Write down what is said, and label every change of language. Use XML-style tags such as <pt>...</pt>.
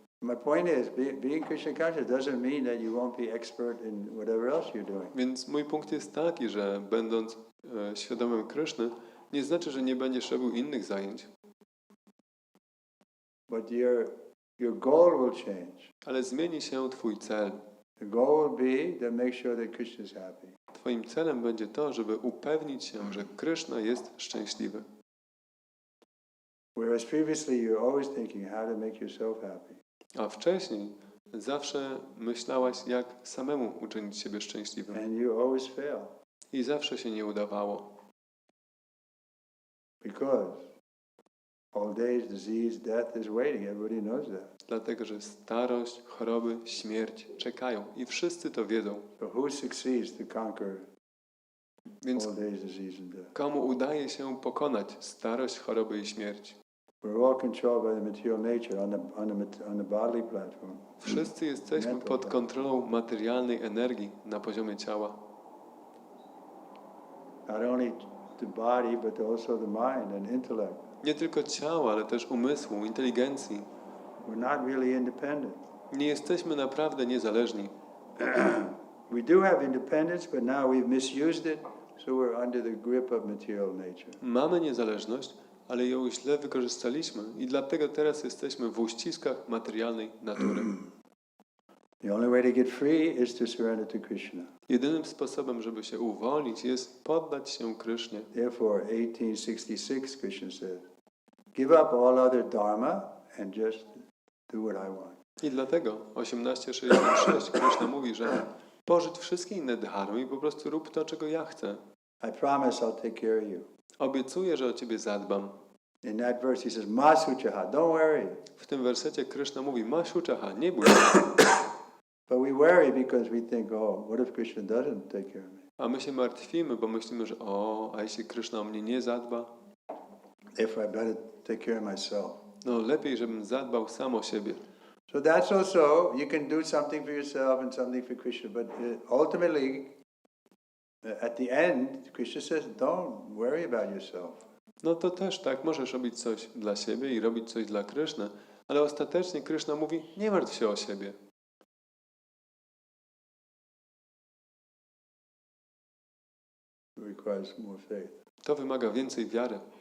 <en>My point is, being Krishna conscious doesn't mean that you won't be expert in whatever else you're doing.</en> <pl>Więc mój punkt jest taki, że będąc świadomym Kryszny, nie znaczy, że nie będziesz robił innych zajęć.</pl> <en>But your goal will change.</en> <pl>Ale zmieni się twój cel.</pl> <en>The goal will be to make sure that Krishna is happy.</en> <pl>Twoim celem będzie to, żeby upewnić się, że Kryszna jest szczęśliwy.</pl> <en>Whereas previously you're always thinking how to make yourself happy.</en> <pl>A wcześniej zawsze myślałaś, jak samemu uczynić siebie szczęśliwym.</pl> <en>And you always fail.</en> <pl>I zawsze się nie udawało.</pl> <en>Because old age, disease, death is waiting. Everybody knows that.</en> <pl>Dlatego, że starość, choroby, śmierć czekają. I wszyscy to wiedzą.</pl> <en>So who succeeds to conquer</en> <pl>Więc</pl> <en>old age, disease, and death?</en> <pl>komu udaje się pokonać starość, choroby i śmierć?</pl> <en>We're all controlled by the material nature on the bodily platform.</en> <pl>Wszyscy jesteśmy pod kontrolą materialnej energii na poziomie ciała.</pl> <en>Not only the body, but also the mind and intellect.</en> <pl>Nie tylko ciała, ale też umysłu, inteligencji.</pl> <en>We're not really independent.</en> <pl>Nie jesteśmy naprawdę niezależni.</pl> <en>We do have independence, but now we've misused it, so we're under the grip of material nature.</en> <pl>Mamy niezależność, ale ją źle wykorzystaliśmy i dlatego teraz jesteśmy w uściskach materialnej natury.</pl> <en>The only way to get free is to surrender to Krishna.</en> <pl>Jedynym sposobem, żeby się uwolnić, jest poddać się Krysznie.</pl> <en>Therefore, 1866, Krishna says, give up all other dharma and just do what I want.</en> <pl>I dlatego 1866 Kryszna mówi, że porzuć wszystkie inne dharmy i po prostu rób to, czego ja chcę.</pl> <en>I promise I'll take care of you.</en> <pl>Obiecuję, że o ciebie zadbam.</pl> <en>In that verse he says, Ma suchaha, don't worry.</en> <pl>W tym wersecie Kryszna mówi, ma shuchaha, nie bój się.</pl> <en>But we worry because we think, oh, what if Krishna doesn't take care of me?</en> <pl>A my się martwimy, bo myślimy, że a jeśli Kryszna o mnie nie zadba,</pl> <en>Therefore I better take care of myself.</en> <pl>no lepiej, żebym zadbał sam o siebie.</pl> <en>So that's also, you can do something for yourself and something for Krishna, but ultimately, at the end, Krishna says, don't worry about yourself.</en> <pl>No to też tak, możesz robić coś dla siebie i robić coś dla Kryszny, ale ostatecznie Kryszna mówi, nie martw się o siebie.</pl> <en>It requires more faith.</en> <pl>To wymaga więcej wiary.</pl>